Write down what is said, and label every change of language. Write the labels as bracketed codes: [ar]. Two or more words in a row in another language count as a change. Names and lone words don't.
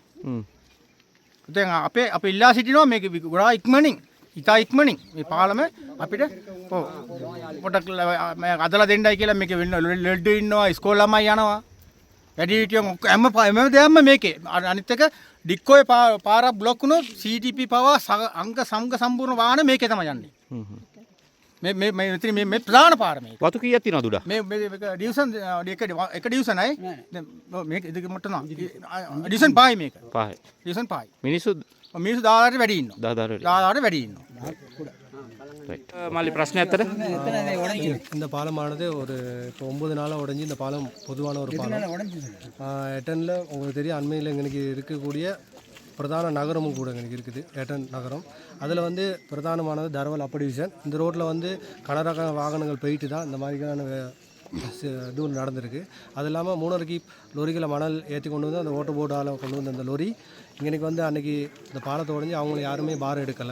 [si] දැන් අපි ඉල්ලා සිටිනවා මේක ගොඩාක් ඉක්මනින් ඉතා ඉක්මනින් මේ පාලම අපිට පොඩක් අදලා දෙන්නයි කියලා මේක ලෙඩ ඉන්නවා ඉස්කෝල ළමයි යනවා වැඩිහිටියෝ හැම දෙයක්ම මේකේ අනිත් එක ඩික්කෝයේ පාරක් බ්ලොක් වුණොත් CTP පවා අංග සම්පූර්ණ වාහන මේකේ තමයි යන්නේ. මේ ප්‍රධාන පාර මේක. වතු කීයක් තියෙනවද උඩ? මේ ඩිවිෂන් එක ඩිවිෂනයි. දැන් මේක දෙක මොට්ටන ඩිවිෂන් 5යි මේක. 5යි. ඩිවිෂන් 5යි. මිනිස්සු 10000ට වැඩි ඉන්නවා. 10000ට වැඩි ඉන්නවා. [ta] மாலி பிரச்சனை எத்தனை இந்த பாலமானது ஒரு இப்போ 9 நாளாக உடஞ்சி இந்த பாலம் பொதுவான ஒரு பாலம் எட்டனில் உங்களுக்கு தெரியும் அண்மையில் எங்களுக்கு இருக்கக்கூடிய பிரதான நகரமும் கூட எங்களுக்கு இருக்குது எட்டன் நகரம் அதில் வந்து பிரதானமானது தரவல் அப்ப டிவிஷன் இந்த ரோட்டில் வந்து கனரக வாகனங்கள் போயிட்டு தான் இந்த மாதிரியான இது நடந்திருக்கு அது இல்லாமல் 3.5 லொரிகளை மணல் ஏற்றி கொண்டு வந்து அந்த ஓட்ட போர்டால் கொண்டு வந்த அந்த லொரி இன்றைக்கி வந்து அன்றைக்கி இந்த பாலத்தை உடஞ்சி அவங்கள யாருமே பாரம் எடுக்கலை.